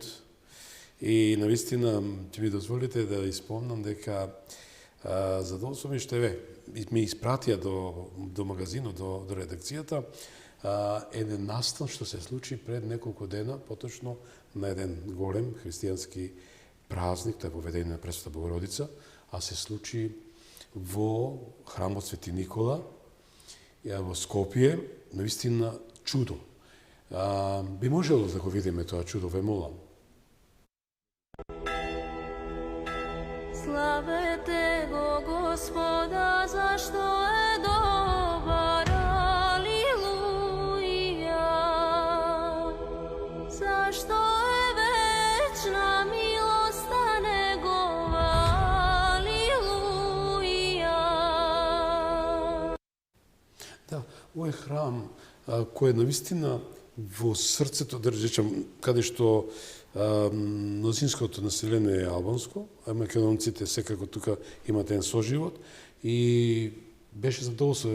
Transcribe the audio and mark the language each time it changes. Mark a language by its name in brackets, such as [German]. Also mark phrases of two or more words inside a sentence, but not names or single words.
[Macedonian] И навистина ќе ми дозволите да испомнам дека задоволство ми што ми испратија до магазинот, до редакцијата, еден настан што се случи пред неколку дена, поточно на еден голем христијански празник, тој е поведение на Пресвета Богородица, а се случи во храмот Свети Никола, во Скопје, навистина чудо. Би можело да го видиме тоа чудо, ве молам. [Serbian] Slavete go Gospoda, zašto je dobar, aleluja. Zašto je večna milost njegova, aleluja. [Macedonian] Да, овој храм кој е навистина во срцето, да речем, каде што мнозинското население е албанско, а македонците секако тука имат еден соживот и беше задоволство.